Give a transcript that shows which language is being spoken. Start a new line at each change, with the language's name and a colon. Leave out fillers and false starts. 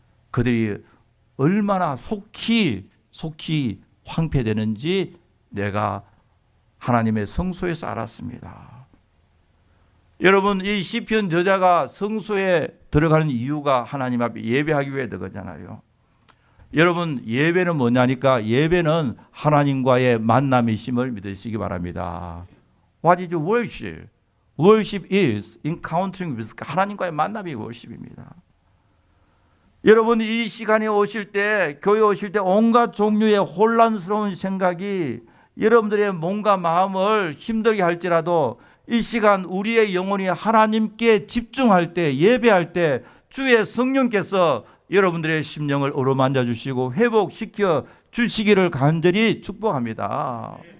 Korean: 그들이 얼마나 속히 황폐되는지 내가 하나님의 성소에서 알았습니다. 여러분, 이 시편 저자가 성소에 들어가는 이유가 하나님 앞에 예배하기 위해 들어가잖아요. 여러분, 예배는 뭐냐니까 예배는 하나님과의 만남이심을 믿으시기 바랍니다.
English: What is worship? Worship is encountering with God.
Korean: 하나님과의 만남이 worship입니다. 여러분, 이 시간에 오실 때, 교회 오실 때 온갖 종류의 혼란스러운 생각이 여러분들의 몸과 마음을 힘들게 할지라도 이 시간 우리의 영혼이 하나님께 집중할 때, 예배할 때 주의 성령께서 여러분들의 심령을 어루만져 주시고 회복시켜 주시기를 간절히 축복합니다.